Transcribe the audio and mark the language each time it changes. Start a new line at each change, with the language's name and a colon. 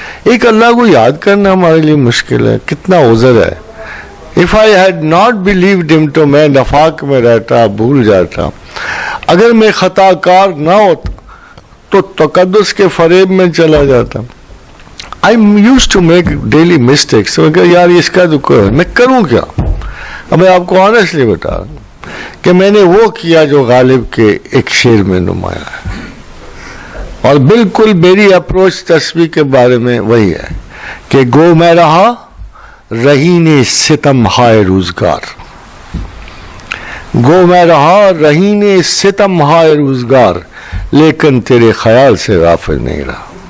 Urdu: ایک اللہ کو یاد کرنا ہمارے لیے مشکل ہے, کتنا عذر ہے.
English: If I had not believed him
Urdu: تو میں نفاق میں رہتا, بھول جاتا. اگر میں خطا کار نہ ہوتا تو تقدس کے فریب میں چلا جاتا.
English: I used to make daily mistakes.
Urdu: تو میں کہا یار اس کا تو کوئی, میں کروں کیا؟ اب میں آپ کو آنیسٹلی بتا رہا ہوں کہ میں نے وہ کیا جو غالب کے ایک شعر میں نمایاں ہے, اور بالکل میری اپروچ تسبیح کے بارے میں وہی ہے کہ گو میں رہا رہین ستم ہائے روزگار, گو میں رہا رہین ستم ہائے روزگار, لیکن تیرے خیال سے غافل نہیں رہا.